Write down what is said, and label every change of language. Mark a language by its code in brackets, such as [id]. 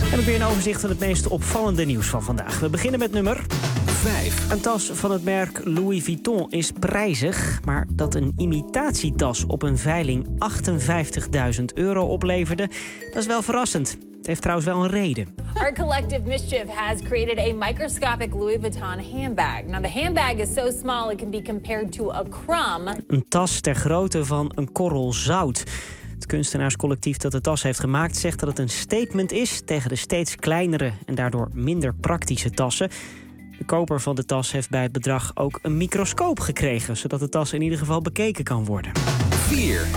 [nl] En dan weer een overzicht van het meest opvallende nieuws van vandaag. We beginnen met nummer 5. Een tas van het merk Louis Vuitton is prijzig, maar dat een imitatietas op een veiling €58.000 opleverde, dat is wel verrassend. Het heeft trouwens wel een reden. [en] Our collective mischief has created a microscopic Louis Vuitton handbag. Now the handbag is so small it can be compared to a crumb. [nl] Een tas ter grootte van een korrel zout. Het kunstenaarscollectief dat de tas heeft gemaakt zegt dat het een statement is tegen de steeds kleinere en daardoor minder praktische tassen. De koper van de tas heeft bij het bedrag ook een microscoop gekregen, zodat de tas in ieder geval bekeken kan worden. 4.